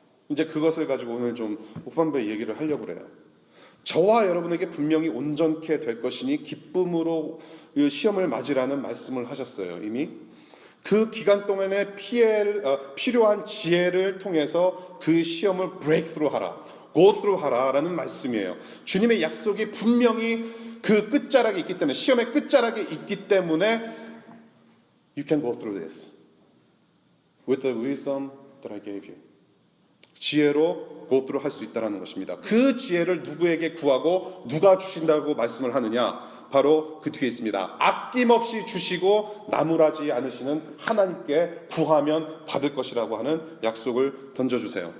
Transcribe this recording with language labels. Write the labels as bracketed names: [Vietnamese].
[Korean] 이제 그것을 가지고 오늘 좀 후반부에 얘기를 하려고 그래요. 저와 여러분에게 분명히 온전케 될 것이니 기쁨으로 시험을 맞으라는 말씀을 하셨어요. 이미 그 기간 동안에 필요한 지혜를 통해서 그 시험을 breakthrough 하라, go through 하라라는 말씀이에요. 주님의 약속이 분명히 그 끝자락에 있기 때문에, [English] 시험의 끝자락에 있기 때문에 you can go through this with the wisdom that I gave you. [Korean] 지혜로 go through 할 수 있다는 것입니다. 그 지혜를 누구에게 구하고 누가 주신다고 말씀을 하느냐? 바로 그 뒤에 있습니다. 아낌없이 주시고 나무라지 않으시는 하나님께 구하면 받을 것이라고 하는 약속을 던져주세요.